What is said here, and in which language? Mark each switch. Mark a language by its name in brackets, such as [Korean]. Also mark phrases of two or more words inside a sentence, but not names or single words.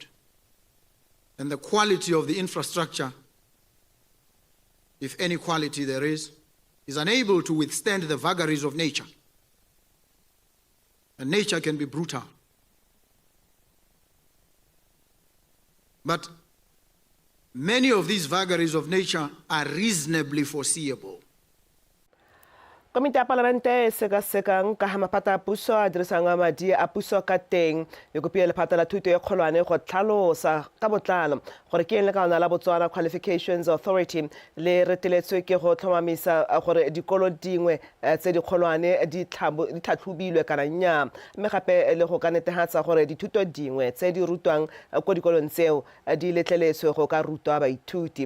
[English] And the quality of the infrastructure, if any quality there is unable to withstand the vagaries of nature. And nature can be brutal. But many of these vagaries of nature are reasonably foreseeable. [Tswana] Komite ya Palamente e sekasekang ka ga maphata a puso a dirisang madi a puso ka teng e kopile lephata la thuto e kgolwane go tlhalosa ka botlalo gore ke eng lekaona la Botswana Qualifications Authority le reteletswe ke go tlhomamisa gore dikolo dingwe tse di kgolwane di tlhatlhobilwe kana nnyaa mme gape le go ka netefatsa gore dithuto dingwe tse di rutwang ko dikolong tseo di letleletswe go ka rutwa baithuti.